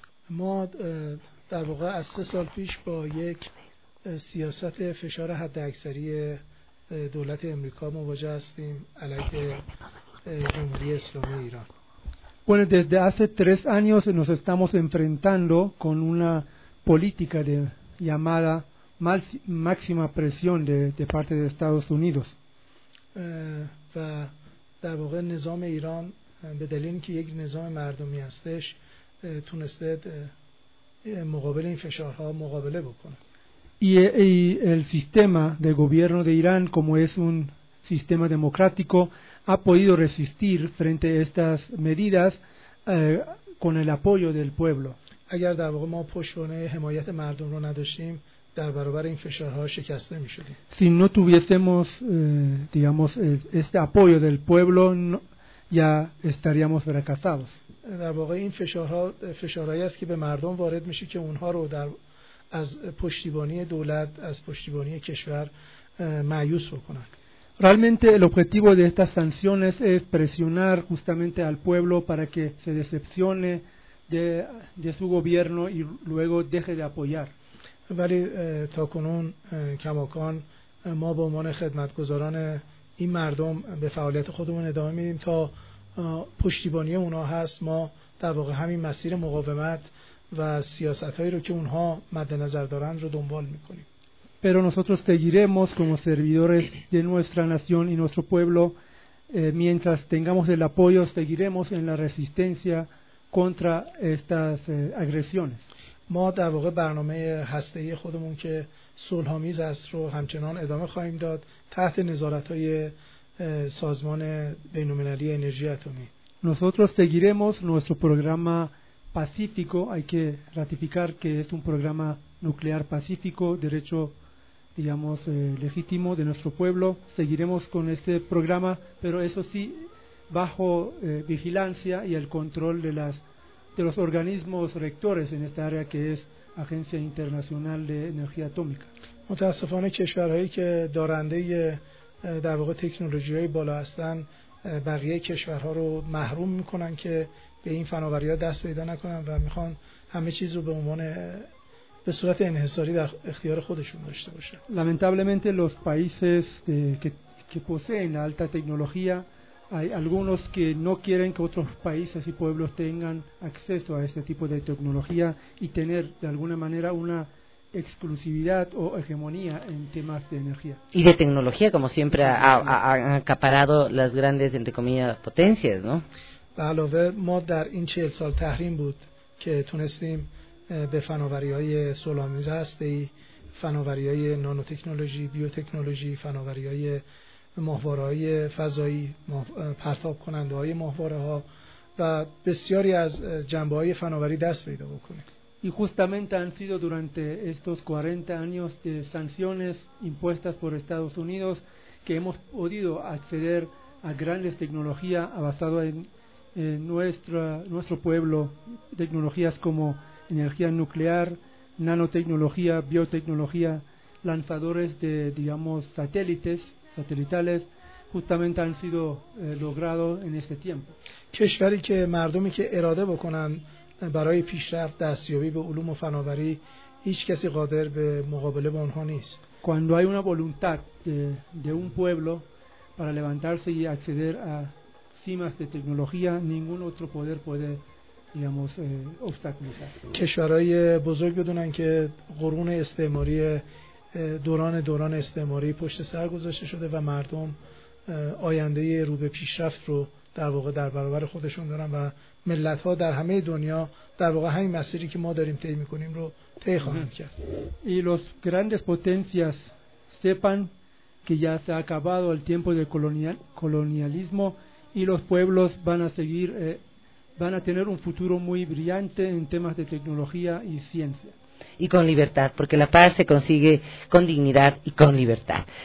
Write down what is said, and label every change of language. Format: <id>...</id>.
<fa>ما در واقع از 3 سال پیش با یک سیاست فشار حداکثری دولت امریکا مواجه هستیم علیه جمهوری اسلامی ایران.</fa> <es>Bueno, desde hace 3 años nos estamos enfrentando con una política de llamada máxima presión de parte de Estados Unidos.</es> <fa>و در واقع نظام ایران به دلیل اینکه یک نظام مردمی هستش تونسته مقابل این فشارها مقابله بکنه.</fa> <es>Y el sistema de gobierno de Irán, como es un sistema democrático, ha podido resistir frente a estas medidas con el apoyo del pueblo.</es> <fa>اگر در واقع ما پشتوانه حمایت مردم رو نداشتیم در برابر این فشارها شکسته می‌شدیم.</fa> <es>Si no tuviésemos digamos este apoyo del pueblo no, ya estaríamos fracasados.</es> <fa>در واقع این فشارها فشارهایی است که به مردم وارد میشه که اونها رو در از پشتیبانی دولت از پشتیبانی کشور مایوس بکنن.</fa> <es>Realmente el objetivo de estas sanciones es presionar justamente al pueblo para que se decepcione de su gobierno y luego deje de apoyar.</es> <fa>ولی تا کنون کماکان ما به عنوان خدمتگزاران این مردم به فعالیت خودمون ادامه میدیم تا پشتیبانی اونا هست. ما در واقع همین مسیر مقاومت و سیاستهایی رو که اونها مد نظر دارن رو دنبال میکنیم.</fa> <es>Pero nosotros seguiremos como servidores de nuestra nación y nuestro pueblo, mientras tengamos el apoyo, seguiremos en la resistencia contra estas agresiones.</es> <fa>ما در واقع برنامه هسته‌ای خودمون که صلح‌آمیز است رو همچنان ادامه خواهیم داد تحت نظارت‌های سازمان بین‌المللی انرژی اتمی.</fa> <es>Nosotros seguiremos nuestro programa pacífico, hay que ratificar que es un programa nuclear pacífico, derecho digamos legítimo de nuestro pueblo. Seguiremos con este programa, pero eso sí bajo vigilancia y el control de los organismos rectores en esta área que es Agencia Internacional de Energía Atómica.</es> <fa>متأسفانه کشورهایی که دارنده در واقع تکنولوژی های بالا هستن بقیه کشورها رو محروم میکنن که به این فناوری‌ها دست پیدا نکنن و میخوان همه چیز رو به عنوان به صورت انحصاری در اختیار خودشون داشته باشن.</fa> <es>Lamentablemente los países que poseen la alta tecnología hay algunos que no quieren que otros países y pueblos tengan acceso a este tipo de tecnología y tener de alguna manera una exclusividad o hegemonía en temas de energía y de tecnología, como siempre ha acaparado las grandes entre comillas potencias, ¿no?</es> <fa>علاوه ما در این 40 سال تحریم بود که تونستیم به فناوری‌های سولامیز هسته‌ای، فناوری‌های نانوتکنولوژی، بیوتکنولوژی، فناوری‌های ماهواره‌های فضایی، پرتاب کننده‌های ماهواره‌ها و بسیاری از جنبه‌های فناوری دست پیدا بکنیم.</fa> <es>Y justamente han sido durante estos 40 años de sanciones impuestas por Estados Unidos que hemos podido acceder a grandes tecnologías basadas en nuestro pueblo, tecnologías como energía nuclear, nanotecnología, biotecnología, lanzadores de, digamos, satelitales, justamente han sido logrados en este tiempo.</es> <fa>کشوری که مردمی که اراده بکنن برای پیشرفت دستیابی به علوم و فناوری هیچ کسی قادر به مقابله با اونها نیست.</fa> <es>Cuando hay una voluntad de un pueblo para levantarse y acceder a cimas de tecnología, ningún otro poder puede, digamos, obstaculizar.</es> <fa>کشورهای بزرگ بدونن که قرون استعماری دوران استعماری پشت سر گذاشته شده و مردم آینده رو به پیشرفت رو در واقع در برابر خودشون دارن و ملت‌ها در همه دنیا در واقع همین مسیری که ما داریم طی می‌کنیم رو طی خواهند کرد.</fa> <es>Y los grandes potencias sepan que ya se ha acabado el tiempo del colonialismo y los pueblos van a seguir van a tener un futuro muy brillante en temas de tecnología y ciencia. Y con libertad, porque la paz se consigue con dignidad y con libertad.</es>